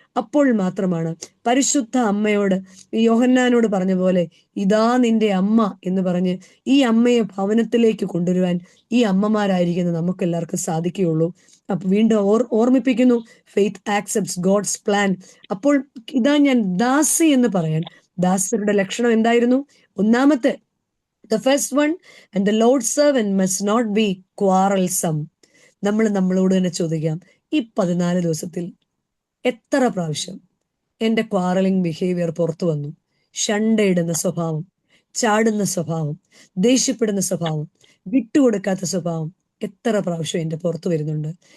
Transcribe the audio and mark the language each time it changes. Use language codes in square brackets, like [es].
[ml] അപ്പോൾ മാത്രമാണ് പരിശുദ്ധ അമ്മയോട് യോഹന്നാനോട് പറഞ്ഞ പോലെ ഇതാ നിന്റെ അമ്മ എന്ന് പറഞ്ഞ് ഈ അമ്മയെ ഭവനത്തിലേക്ക് കൊണ്ടുവരുവാൻ ഈ അമ്മമാരായിരിക്കുന്ന നമുക്ക് എല്ലാവർക്കും സാധിക്കുകയുള്ളൂ. അപ്പൊ വീണ്ടും ഓർമ്മിപ്പിക്കുന്നു, [en] Faith accepts God's plan. [ml] അപ്പോൾ ഇതാ ഞാൻ ദാസി എന്ന് പറയാൻ, ദാസരുടെ ലക്ഷണം എന്തായിരുന്നു? ഒന്നാമത്തെ, [en] the first one, and the Lord's servant must not be quarrelsome. [ml] നമ്മൾ നമ്മളോട് തന്നെ ചോദിക്കാം, ഈ 14 ദിവസത്തിൽ എത്ര പ്രാവശ്യം എൻ്റെ ക്വാറലിംഗ് ബിഹേവിയർ പുറത്തു വന്നു? ഷണ്ടയിടുന്ന സ്വഭാവം, ചാടുന്ന സ്വഭാവം, ദേഷ്യപ്പെടുന്ന സ്വഭാവം, വിട്ടുകൊടുക്കാത്ത സ്വഭാവം എത്ര പ്രാവശ്യം എൻ്റെ പുറത്തു വരുന്നുണ്ട്?